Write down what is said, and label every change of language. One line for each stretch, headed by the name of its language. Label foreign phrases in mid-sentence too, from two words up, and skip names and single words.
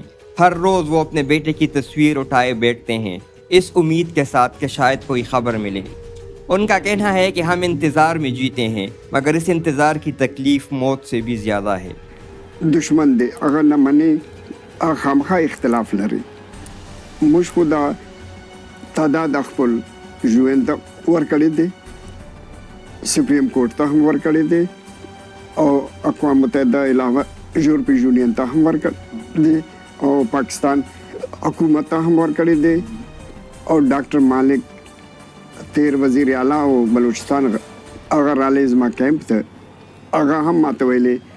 Urdu: ہر روز وہ اپنے بیٹے کی تصویر اٹھائے بیٹھتے ہیں، اس امید کے ساتھ کہ شاید کوئی خبر ملے۔ ان کا کہنا ہے کہ ہم انتظار میں جیتے ہیں، مگر اس انتظار کی تکلیف موت سے بھی زیادہ ہے۔
Pashto: دشمن دے اگر نہ منے خامخواہ اختلاف لري موږ خو دا تعداد خپل UN ته ورکړی دی،
English: supreme court
Pashto: ته هم ورکړی دی او اقوام متحده علاوه یورپی یونین ته هم ورکړی دی او پاکستان حکومت ته هم ورکړی دی او ډاکټر مالک تیر وزیر اعلیٰ او بلوچستان هغه رالی زما کیمپ ته هغه هم ماته ویلې